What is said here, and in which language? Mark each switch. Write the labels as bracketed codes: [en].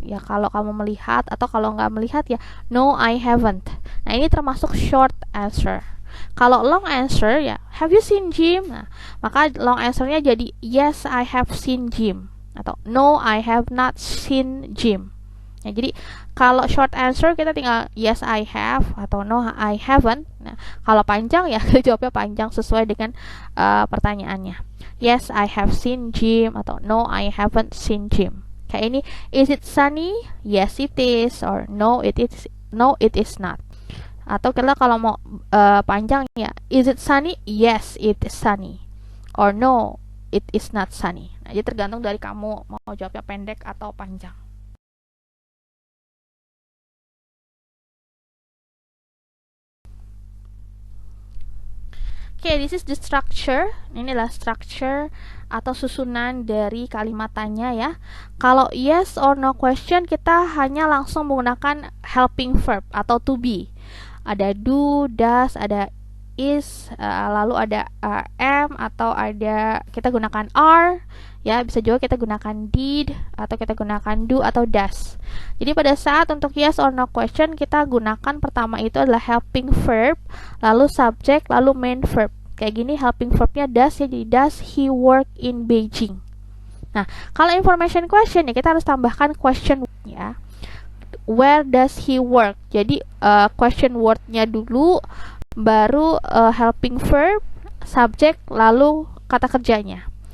[id] Ya, kalau kamu melihat, atau kalau nggak melihat ya [en] no I haven't. [id] Nah, ini termasuk short answer. [en] Kalau long answer ya, have you seen Jim? [id] Nah, maka long answernya jadi [en] yes I have seen Jim [id] atau [en] no I have not seen Jim. [id] Ya, jadi kalau short answer kita tinggal [en] yes I have [id] atau [en] no I haven't. [id] Nah, kalau panjang ya kita jawabnya panjang sesuai dengan pertanyaannya. [en] Yes I have seen Jim atau no I haven't seen Jim. [id] Kayak ini, [en] is it sunny? Yes it is, or no it is not. [id] Atau kalau mau panjang ya, [en] is it sunny? Yes it is sunny, or no it is not sunny. [id] Nah, jadi tergantung dari kamu mau jawabnya pendek atau panjang. [en] Okay, this is the structure. [id] Inilah structure atau susunan dari kalimat tanya ya. Kalau yes or no question, kita hanya langsung menggunakan helping verb atau to be. Ada do, does, ada is, lalu ada am, atau ada kita gunakan are. Ya, bisa juga kita gunakan did, atau kita gunakan do atau does. Jadi pada saat untuk yes or no question, kita gunakan pertama itu adalah helping verb, lalu subject, lalu main verb. Kayak gini helping verbnya does ya, jadi [en] does he work in Beijing. [id] Nah, kalau information question ya kita harus tambahkan question ya. [en] Where does he work? [id] Jadi question wordnya dulu, baru helping verb, subject, lalu kata kerjanya.